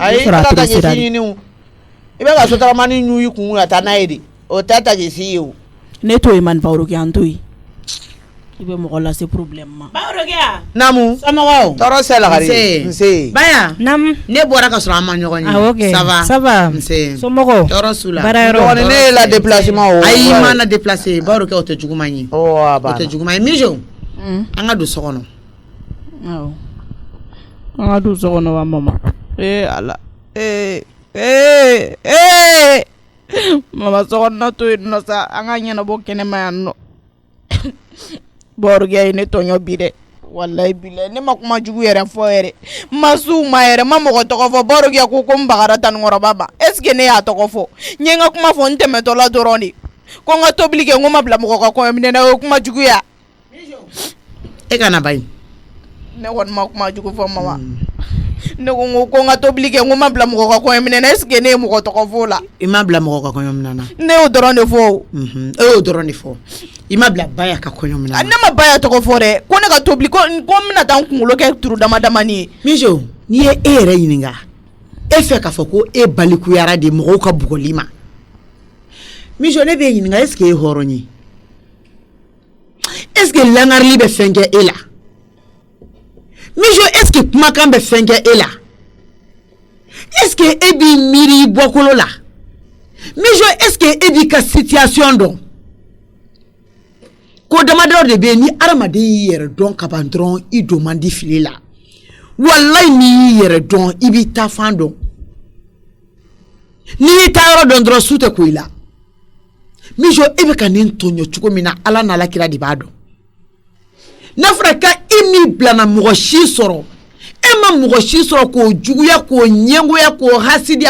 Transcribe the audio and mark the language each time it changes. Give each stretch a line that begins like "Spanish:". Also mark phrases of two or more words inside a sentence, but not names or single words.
Bambara: ayi ka taxi ɲini o i bɛ ka sotaramani ɲu i kun ka taa n'a ye de o tɛ taxi ye o ne to yen man Bawolo kɛ an to yen i bɛ mɔgɔ lase problème ma Bawolo kɛ namu somɔgɔw tɔɔrɔ sɛ lagari nse baya nam ne bɔra ka sɔrɔ an ma ɲɔgɔn ye awɔ kɛ
French: ça va
Bambara: nse somɔgɔ tɔɔrɔ su la baara yɔrɔ dɔgɔnin ne ye la déplacement o ayi ma na déplacer Bawolo kɛ o tɛ juguman ye o tɛ juguman ye mijo an ka don so kɔnɔ awɔ an ka don so kɔnɔ wa mama ala mama so kɔnɔ to yen nɔ sa an ka ɲɛnabɔ kɛnɛma yan nɔ Bawolo kɛ ne tɔɲɔ bi dɛ
Arabic: wallahi billahi
Bambara: ne ma kuma jugu yɛrɛ fɔ yɛrɛ ma su ma yɛrɛ ma mɔgɔ tɔgɔ fɔ Bawolo kɛ ko n bagara tanikɔrɔba ma
French: est ce que
Bambara: ne y'a tɔgɔ fɔ n ye n ka kuma fɔ n tɛmɛtɔ la dɔrɔn de ko n ka tobili kɛ n ko ma bila mɔgɔ ka kɔɲɔ minɛ na o ye kuma juguya e kana ba in ne kɔni ma kuma jugu fɔ mama ne ko n ka tobili kɛ n ko ma bila mɔgɔ ka kɔɲɔ minɛ na
French: est ce que
Bambara: ne ye mɔgɔ tɔgɔ fɔ la i ma bila mɔgɔ ka kɔɲɔ minɛ na ne y'o dɔrɔn de fɔ e y'o dɔrɔn de fɔ i ma bila baya ka kɔɲɔ minɛ na ne ma baya tɔgɔ fɔ dɛ ko ne ka tobili ko n bɛna taa n kunkolo kɛ turu dama damani ye mijo n'i ye e yɛrɛ ɲininka e fɛ k'a fɔ ko e balikuyara de mɔgɔw ka bugɔli ma mijo ne b'e ɲininka
French: est ce que
Bambara: e hɔrɔn ye
French: est ce que
Bambara: langarili bɛ fɛn kɛ e la mijo
French: est ce que
Bambara: kumakan bɛ fɛn kɛ e la
French: est ce que
Bambara: e b'i miiri i bɔkolo la mijo
French: est ce que
Bambara: e b'i ka situation dɔn ko damadɔ de bɛ yen ni adamaden y'i yɛrɛ dɔn kaban dɔrɔn i don man di fili la walayi n'i y'i yɛrɛ dɔn i b'i ta fan dɔn n'i y'i ta yɔrɔ dɔn dɔrɔn su tɛ ko i la mijo e bɛ ka nin tɔɲɔ cogo min na ala n'ala kira de b'a dɔn n'a fɔra ka i min bilana mɔgɔ si sɔrɔ e ma mɔgɔ si sɔrɔ k'o juguya k'o ɲɛngoya k'o hasidiya